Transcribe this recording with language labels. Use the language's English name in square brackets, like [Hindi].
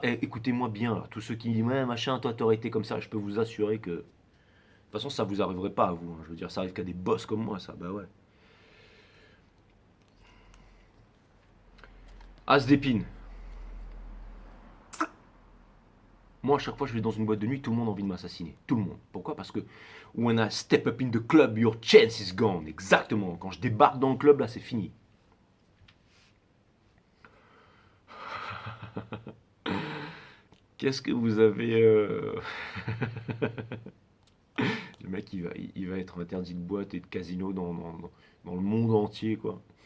[French] Écoutez-moi bien, là, tous ceux qui disent ouais, machin, toi, t'aurais été comme ça, je peux vous assurer que. De toute façon, ça vous arriverait pas à vous. Hein. Je veux dire, ça arrive qu'à des boss comme moi, ça. Bah ouais. As d'épine. Moi, à chaque fois que je vais dans une boîte de nuit, tout le monde a envie de m'assassiner. Tout le monde. Pourquoi? Parce que [English] when I step up in the club, your chance is gone. [French] Exactement. Quand je débarque dans le club, là, c'est fini. Qu'est-ce que vous avez... Le mec, il va être interdit de boîte et de casino dans le monde entier, quoi.